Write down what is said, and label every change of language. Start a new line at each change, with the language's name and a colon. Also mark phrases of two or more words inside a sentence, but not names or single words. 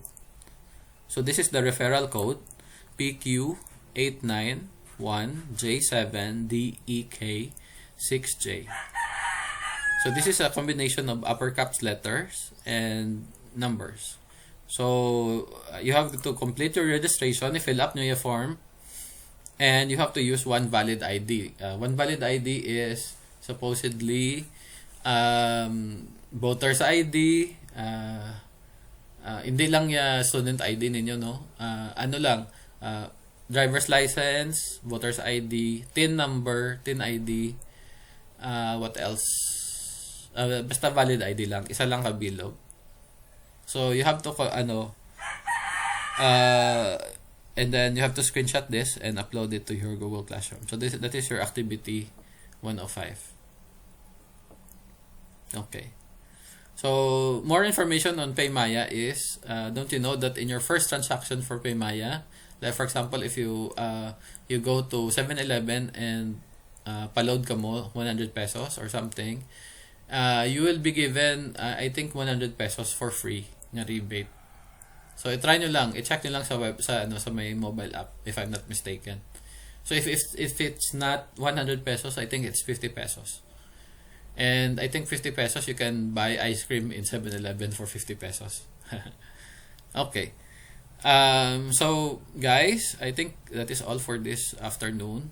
English: So this is the referral code PQ891J7DEK6J. So this is a combination of upper caps letters and numbers. So you have to complete your registration, fill up your form, and you have to use one valid ID. One valid ID is supposedly voter's ID,
Hiligaynon: hindi lang ya student ID ninyo,
English: no? Driver's license, voter's ID, TIN number, TIN ID, what else?
Hiligaynon: Basta valid ID lang, isa lang kabilog.
English: So you have to and then you have to screenshot this and upload it to your Google Classroom. So that is your activity 105. Okay. So more information on Paymaya is, don't you know that in your first transaction for Paymaya, like for example, if you go to 7-Eleven and
Hiligaynon: paload ka mo
English: 100 pesos or something, you will be given I think 100 pesos for free na rebate.
Hiligaynon: So i-try nyo lang, i-check nyo lang sa sa may
English: mobile app if I'm not mistaken. So if it's not 100 pesos, I think it's 50 pesos. And I think 50 pesos you can buy ice cream in 7-Eleven for 50 pesos. Okay. So guys, I think that is all for this afternoon.